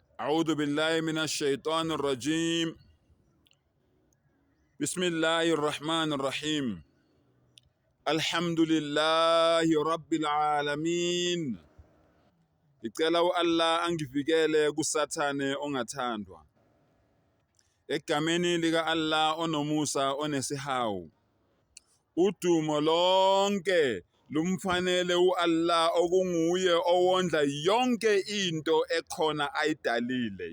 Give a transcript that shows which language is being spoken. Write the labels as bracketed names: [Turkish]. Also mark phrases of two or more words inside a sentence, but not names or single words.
[Arabic] أعوذ بالله من الشيطان الرجيم. بسم الله الرحمن الرحيم. الحمد لله رب العالمين. [Zulu] Ngicela u-Allah angivikele kusathane ongathandwa. Egameni lika Allah onomusa onesihawu. Udumo lonke lumfanele u-Allah okunguye owondla yonke into ekhona ayidalile.